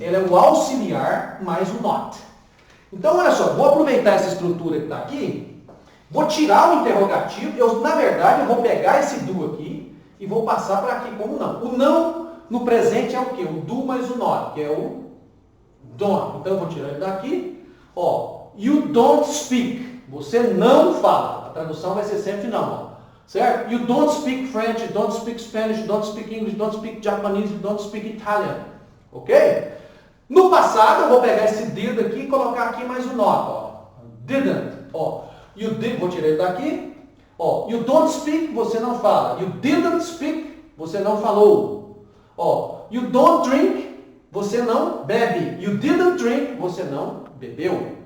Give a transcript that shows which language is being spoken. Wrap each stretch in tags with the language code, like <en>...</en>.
<pt>Ele é o auxiliar mais o not. Então, olha só, vou aproveitar essa estrutura que está aqui, vou tirar o interrogativo, na verdade, eu vou pegar esse do aqui e vou passar para aqui como não. O não no presente é o quê? O do mais o not, que é o don't. Então, eu vou tirar ele daqui. Ó,</pt> <en>you don't speak.</en> <pt>Você não fala. A tradução vai ser sempre não, ó. Certo?</pt> <en>You don't speak French, you don't speak Spanish, you don't speak English, you don't speak Japanese, you don't speak Italian.</en> <pt>Ok? No passado, eu vou pegar esse did aqui e colocar aqui mais o not. Ó. Didn't. Ó.</pt> <en>You did,</en> <pt>vou tirar ele daqui. Ó.</pt> <en>You don't speak,</en> <pt>você não fala.</pt> <en>You didn't speak,</en> <pt>você não falou. Ó.</pt> <en>You don't drink,</en> <pt>você não bebe.</pt> <en>You didn't drink,</en> <pt>você não bebeu.</pt>